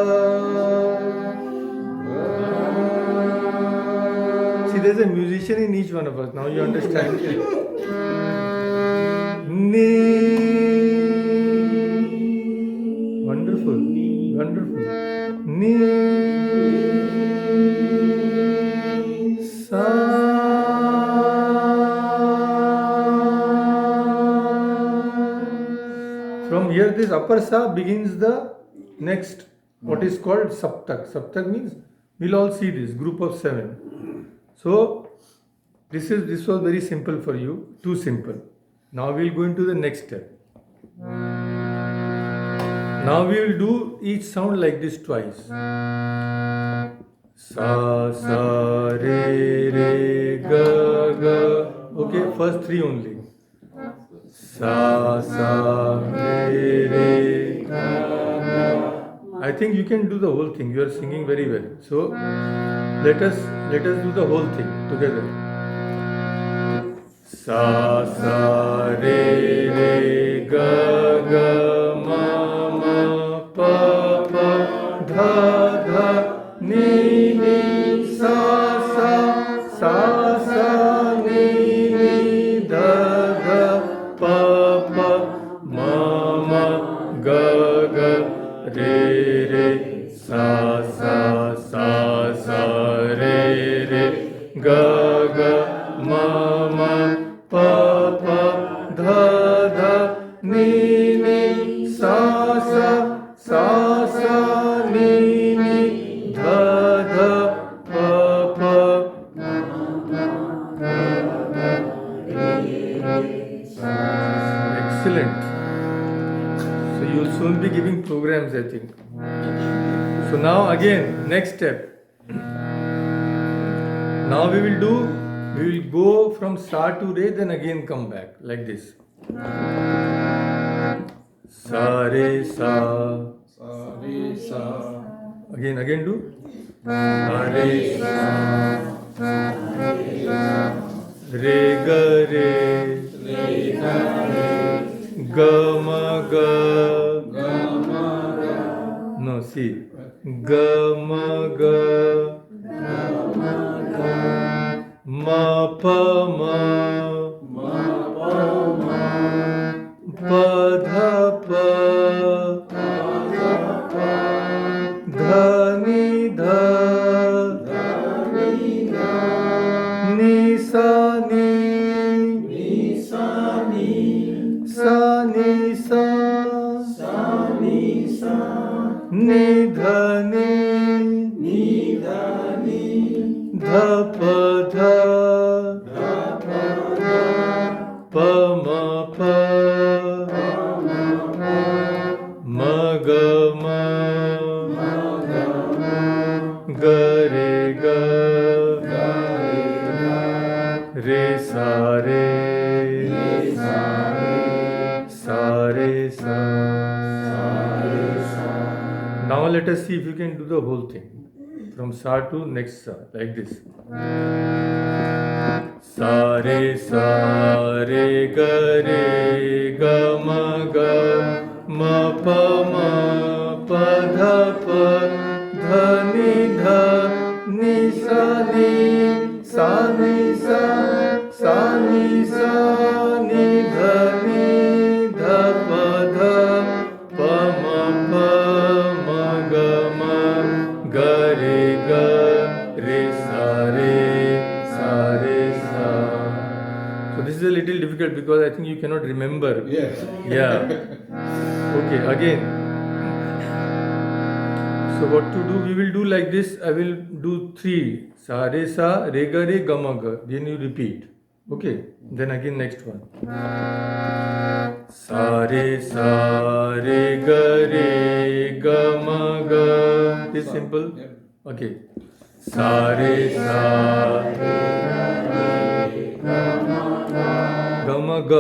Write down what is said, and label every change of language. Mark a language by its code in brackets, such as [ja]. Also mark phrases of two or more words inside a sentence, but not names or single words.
[en] See, there's a musician in each one of us. Now you understand. Ni. Wonderful. Wonderful. Ni. Sa. From here, this upper sa begins the next, what is called saptak. Saptak means, we'll all see this, group of 7. So, this was very simple for you, too simple. Now we'll go into the next step. Now we will do each sound like this twice. Sa, sa, re, re, ga, ga. Okay, first 3 only. sa sa re re ga ga. I think you can do the whole thing. You are singing very well. So let us do the whole thing together. Sa sa re re ga ga ma ma pa pa dha dha ni ni sa sa sa sa ni ni dha dha pa pa ma ma ga ga re re sa sa sa sa re re ga ga ma ma pa pa dha dha ni ni sa sa sa sa ni ni dha dha pa pa. Excellent. So you will soon be giving programs, I think. So now again, next step. Now we will go from sa to re, then again come back like this. Sa re sa. Sa re sa. Again do. Sa re sa. Re ga re. Ga ma ga. No, see. Ga ma ga. Ma pa ma. Pa dha pa. Dha ni dha. Ni sa ni. Sa ni sa. Ni dha ni. Dha pa dha. Pa ma pa. Ma ga ma. Ga re ga. Re sa re. Sa re sa. Now let us see if you can do the whole thing. From sa to next sa, like this. Sa re ga ma pa dha pa dha ni sa ni sa ni dha pa dha pa ma ga re sa re sa. So this is a little difficult because I think you cannot remember. Yes. Yeah. Okay, again. So what to do? We will do like this. I will do 3. Sa, re ga ma ga. Then you repeat. Okay. Then again next one. Sa re ga ma ga. This is simple. Okay. Sa re ga ma ga.